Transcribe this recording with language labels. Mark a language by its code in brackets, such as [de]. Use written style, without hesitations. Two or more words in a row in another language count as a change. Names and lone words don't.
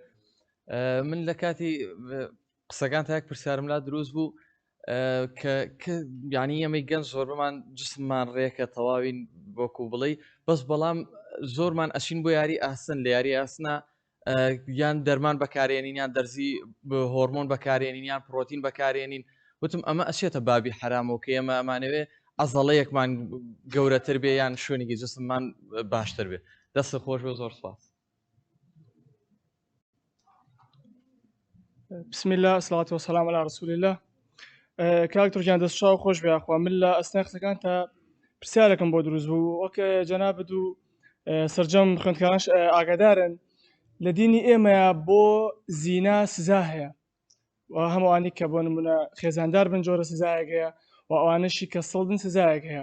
[ckb] من لە کاتی قسەکان تا یەک پرسیارم لا دروست بوو کە یعنی ئەمەی گەنج زۆر بمان جسممان ڕێکە تەواوین بۆکو بڵێ بەس بەڵام زۆرمان ئەچین بۆ یاری ئاسن لە یاری ئاسنە یان دەرمان بەکارێنین یان دەرزی هۆرمۆن بەکارێنین یان پرۆتین بەکارێنین، وتم ئەمە ئەچێتە بابی حرامەوە کە ئێمە ئەمانەوێ ئەزەڵەیەکمان گەورەتر بێ یان شوێنێکی جسممان باشتر بێ. دەست خۆش بێ، زۆر سپاس. [ar] بسم الله الصلاة والسلام على رسول الله. [ckb] کاکتۆر گیان دەست چاو خۆش بێ. ئەخوا من لە ئەستای قسەکان تا پرسیارێکم بۆ دروست بوو، وەک جەنابەت و سەرجەم خوێندکارانش ئاگادارن لە دینی ئێمەیە بۆ زینا سزا هەیە و هەمووانی کە بۆ نمونە خێزاندار بن جۆرە سزایەک هەیە و ئەوانەشی کە سەڵدن سزایەک هەیە.